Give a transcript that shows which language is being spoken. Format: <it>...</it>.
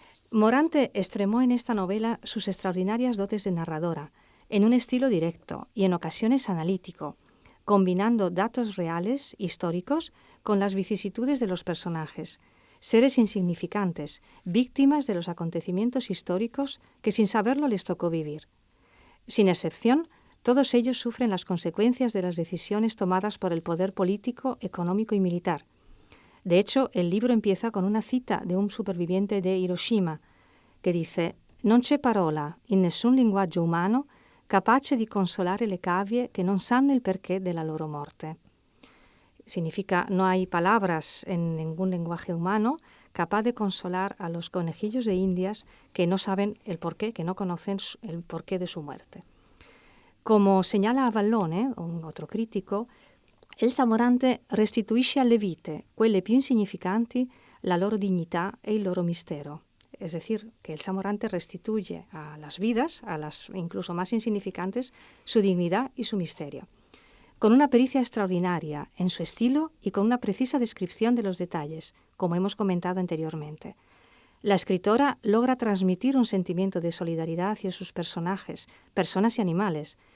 <es>Morante extremó en esta novela sus extraordinarias dotes de narradora, en un estilo directo y en ocasiones analítico, combinando datos reales, históricos, con las vicisitudes de los personajes, seres insignificantes, víctimas de los acontecimientos históricos que sin saberlo les tocó vivir. Sin excepción, todos ellos sufren las consecuencias de las decisiones tomadas por el poder político, económico y militar. De hecho, el libro empieza con una cita de un superviviente de Hiroshima, que dice:</es> <it>«Non c'è parola in nessun linguaggio umano capace di consolare le cavie che non sanno il perché della loro morte».</it> <es>Significa, no hay palabras en ningún lenguaje humano capaz de consolar a los conejillos de Indias que no saben el porqué, que no conocen el porqué de su muerte. Como señala Avallone, un otro critico,</es> <it>Elsa Morante restituisce alle vite, quelle più insignificanti, la loro dignità e il loro mistero.</it> <es>Es decir, que Elsa Morante restituye a las vidas, a las incluso más insignificantes, su dignidad y su misterio, con una pericia extraordinaria en su estilo y con una precisa descripción de los detalles, como hemos comentado anteriormente. La escritora logra transmitir un sentimiento de solidaridad hacia sus personajes, personas y animales,</es>